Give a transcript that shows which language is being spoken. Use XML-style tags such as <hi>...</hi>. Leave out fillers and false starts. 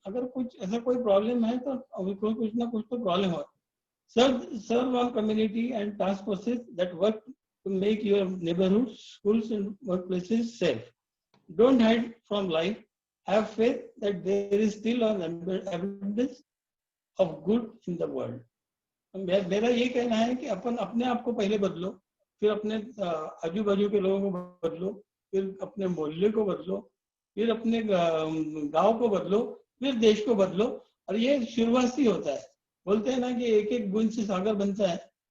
<hi>अगर कुछ ऐसा कोई प्रॉब्लम है तो कुछ ना कुछ तो प्रॉब्लम हो।</hi> <en>Serve on community and task forces that work to make your neighborhoods, schools and workplaces safe. Don't hide from life. Have faith that there is still an abundance of good in the world।</en> <hi>मेरा ये कहना है कि अपन अपने आप को पहले बदलो, फिर अपने आजू बाजू के लोगों को बदलो, फिर अपने मोहल्ले को बदलो, फिर अपने गांव को बदलो, फिर देश को बदलो। और ये शुरुआत से होता है। बोलते हैं ना कि एक एक बूंद से सागर बनता है।</hi>